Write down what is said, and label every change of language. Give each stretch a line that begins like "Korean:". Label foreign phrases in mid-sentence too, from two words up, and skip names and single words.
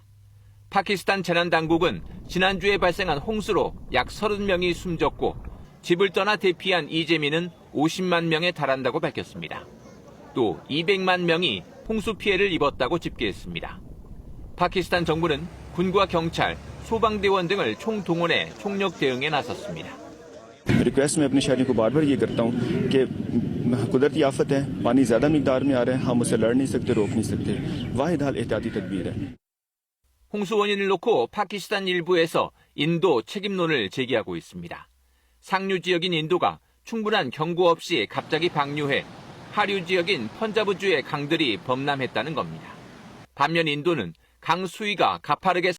Korean: 파키스탄 재난당국은 지난주에 발생한 홍수로 약 30명이 숨졌고 집을 떠나 대피한 이재민은 50만 명에 달한다고 밝혔습니다. 또 200만 명이 홍수 피해를 입었다고 집계했습니다. 파키스탄 정부는 군과 경찰, 소방대원 등을 총동원해 총력 대응에 나섰습니다.
Urdu: ریکویسٹ میں اپنے شہریوں کو بار بار یہ کرتا ہوں کہ قدرتی آفت ہے، پانی زیادہ مقدار میں آ رہا ہے، ہم اسے لڑ نہیں سکتے، روک نہیں سکتے، واحد حل احتیاطی تدبیر ہے.
Korean: 홍수 원인을 놓고 파키스탄 일부에서 인도 책임론을 제기하고 있습니다. 상류 지역인 인도가 충분한 경고 없이 갑자기 방류해 하류 지역인 펀자브주의 강들이 범람했다는 겁니다. 반면 인도는 강 수위가 가파르게